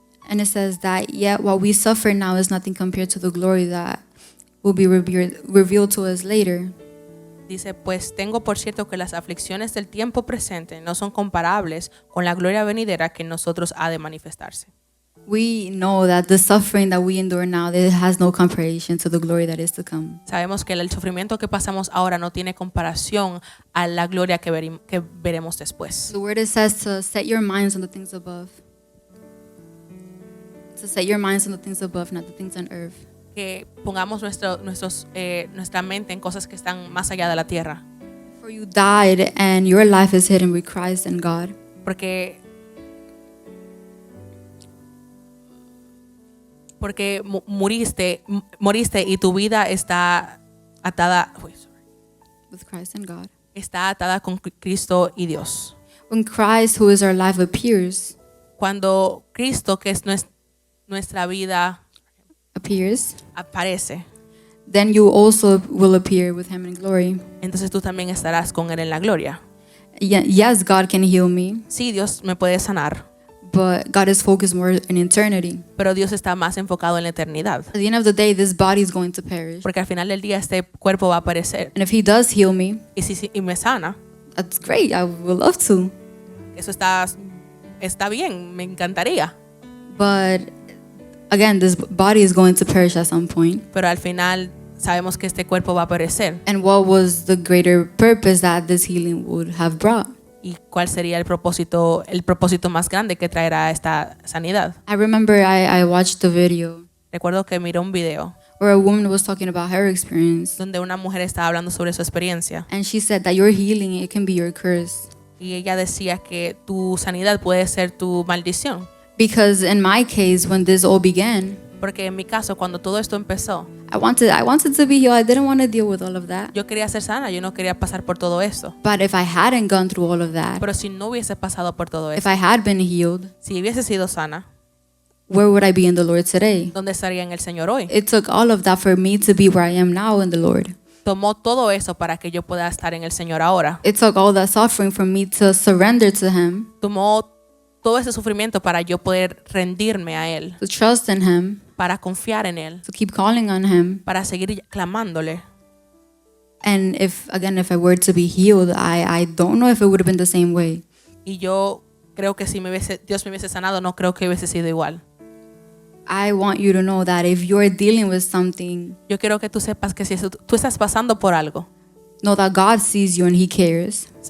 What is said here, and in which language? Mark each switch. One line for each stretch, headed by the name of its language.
English: And it says that, yet what we suffer now is nothing compared to the glory that will be revealed to us later.
Spanish: Dice, pues tengo por cierto que las aflicciones del tiempo presente no son comparables con la gloria venidera que en nosotros ha de manifestarse.
English: We know that the suffering that we endure now, it has no comparison to the glory that is to come.
Spanish: Sabemos que el sufrimiento que pasamos ahora no tiene comparación a la gloria que veremos después.
English: The word it says to set your minds on the things above. To set your minds on the things above, not the things on earth.
Spanish: Que pongamos nuestra mente en cosas que están más allá de la tierra.
English: For you died and your life is hidden with Christ in God.
Spanish: Porque moriste y tu vida está atada
English: With Christ and God.
Spanish: Está atada con Cristo y Dios.
English: When Christ, who is our life, appears,
Spanish: cuando Cristo, que es nuestra vida, aparece,
English: then you also will appear with him in glory.
Spanish: Entonces tú también estarás con él en la gloria.
English: Yes, God can heal me.
Spanish: Sí, Dios me puede sanar.
English: But God is focused more in eternity.
Spanish: Pero Dios está más enfocado en la eternidad.
English: At the end of the day, this body is going to perish.
Spanish: Porque al final del día este cuerpo va a perecer.
English: And if He does heal me,
Spanish: y me sana,
English: that's great. I would love to.
Spanish: Eso está bien, me encantaría.
English: But again, this body is going to perish at some point.
Spanish: Pero al final sabemos que este cuerpo va a perecer.
English: And what was the greater purpose that this healing would have brought?
Spanish: ¿Y cuál sería el propósito más grande que traerá esta sanidad?
English: I remember I watched the video.
Spanish: Recuerdo que miré un video
English: where a woman was talking about her experience.
Spanish: Donde una mujer estaba hablando sobre su experiencia.
English: And she said that your healing, it can be your curse.
Spanish: Y ella decía que tu sanidad puede ser tu maldición.
English: Because in my case, when this all began,
Spanish: porque en mi caso, cuando todo esto empezó,
English: I wanted to be healed. I didn't want to deal with all of that.
Spanish: Yo quería ser sana, yo no quería pasar por todo esto.
English: But if I hadn't gone through all of that,
Spanish: pero si no hubiese pasado por todo
English: if
Spanish: esto,
English: I had been healed,
Spanish: si hubiese sido sana,
English: where would I be in the Lord today?
Spanish: ¿Dónde estaría en el Señor hoy?
English: It took all of that for me to be where I am now in the Lord.
Spanish: Tomó todo eso para que yo pueda estar en el Señor ahora.
English: It took all that suffering for me to surrender to Him.
Spanish: Tomó todo ese sufrimiento para yo poder rendirme a él.
English: To trust in Him.
Spanish: Para confiar en él.
English: To keep calling on Him.
Spanish: Para seguir clamándole.
English: And if I were to be healed, I don't know if it would have been the same way.
Spanish: Y yo creo que si Dios me hubiese sanado, no creo que hubiese sido igual.
English: I want you to know that if you're dealing with something,
Spanish: yo quiero que tú sepas que si tú estás pasando por algo,
English: know that God sees you and He cares.